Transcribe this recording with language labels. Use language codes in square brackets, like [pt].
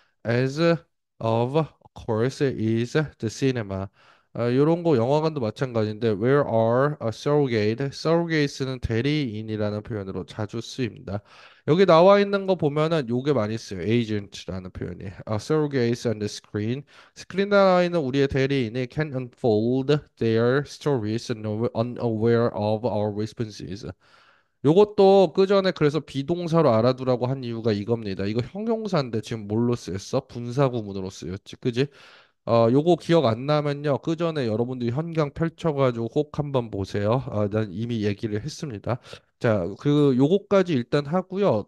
[en] As of course is the cinema. [ko] 요런 거 영화관도 마찬가지인데 [en] where are a surrogate [ko] surrogate는 대리인이라는 표현으로 자주 쓰입니다. 여기 나와 있는 거 보면은 요게 많이 써요. agent라는 표현이. [en] surrogates on the screen. [ko] 스크린 나와 있는 우리의 대리인이 [en] can unfold their stories unaware of our responses. [ko] 요것도 그 전에 그래서 비동사로 알아두라고 한 이유가 이겁니다. 이거 형용사인데 지금 뭘로 쓰였어? 분사구문으로 쓰였지. 그지? 요거 기억 안 나면요. 그 전에 여러분들이 현강 펼쳐가지고 꼭 한번 보세요. 난 이미 얘기를 했습니다. 자, 요거까지 일단 하고요.